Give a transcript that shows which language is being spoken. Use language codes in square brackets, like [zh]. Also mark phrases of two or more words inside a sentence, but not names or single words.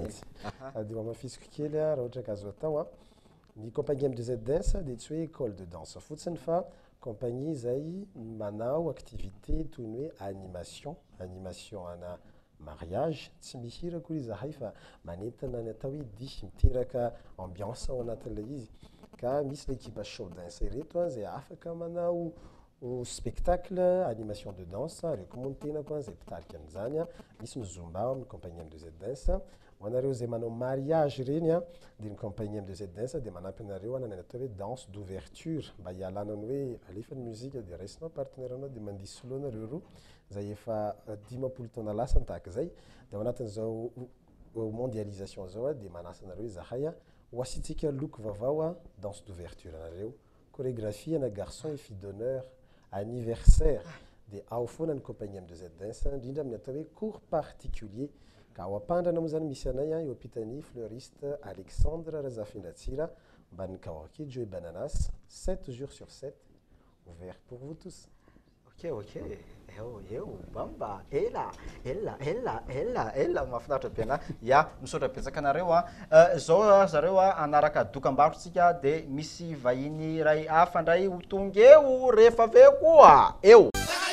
[mg] dia mamafisiko kely a raha ohatra ka azo atao a ny [fr] compagnie de danse [mg] dia tsy hoe [fr] école de danse [mg] fotsiny fa compagnie zay manao activité toy ny hoe animation ana mariage tsy mihira koa izy zahay fa manentana ny atao hoe dihy miteraka ambiance ao anatin'ilay izy ka misy [fr] l'équipe show danse [mg] ireto a zay afaka manao [fr] spectacle animation de danse [mg] reo koa moa ny tenako a zay mpitarika an'izany a misy ny zumba amin'ny [fr] compagnie de danse [mg] ho anareo zay manao mariage reny a dia ny [fr] compagnie de danse [mg] dia manampy anareo anana ny atao hoe [fr] danse d'ouverture [mg] mba hialanany hoe alefa ny muzika dia raisinao partenaire anao dia mandihy solo nareo roa zay efa 10 taona lasa tahaka zay dia ao anatin'izao mondialisation zao a dia manasa anareo hoe zahay a ho asitsika loko vaovao a [fr] danse d'ouverture [mg] anareo chorégraphie ana [fr] garçon et fille d'honneur anniversaire [mg] dia ao foana ny [fr] compagnie de danse [mg] indrindra amin'ny atao hoe [fr] cours particulier [mg] ka ao ampandrana moa zany misy anay eo ampitany fleuriste Alexandre Razafindratsira mban'ny Kawakijo et Bananas [fr] 7 jours sur 7 ouvert pour vous tous. [mg] Ok eo bamba ela mahafinaritra be ana ya misaotra betsaka anareo zao zareo anaraka dokam-barotsika de misy vahiny ray hafa ndray ho tonga eo rehefa aveo koa eo